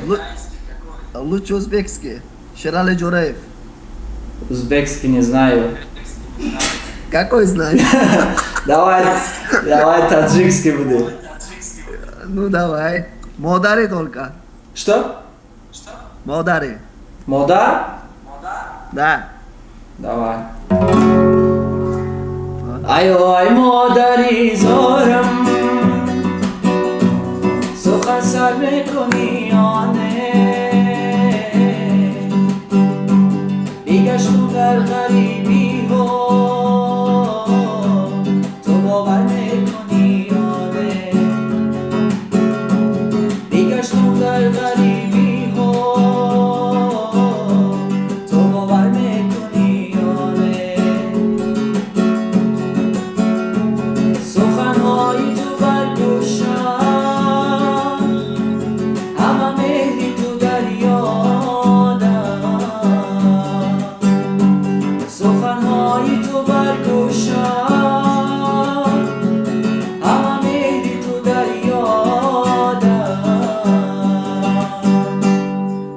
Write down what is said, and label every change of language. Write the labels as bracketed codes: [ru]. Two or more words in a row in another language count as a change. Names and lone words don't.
[ru] Лучше узбекский. Шерали Джураев. Узбекский не знаю. Какой знаешь? Давай таджикский будет. Ну давай. Модари только. Что? Модари. Мода? Да. Давай. [tg] Ай модари зорам, сухан сар мекуни ане. Бигештум дар гариби ҳо, ту бовар мекуни ане. Бигештум дар гариби ҳо, ту бовар мекуни ане. [fa] سخنهای تو برگوشم، همه مهری تو دریادم. سخنهای تو برگوشم، همه مهری تو دریادم.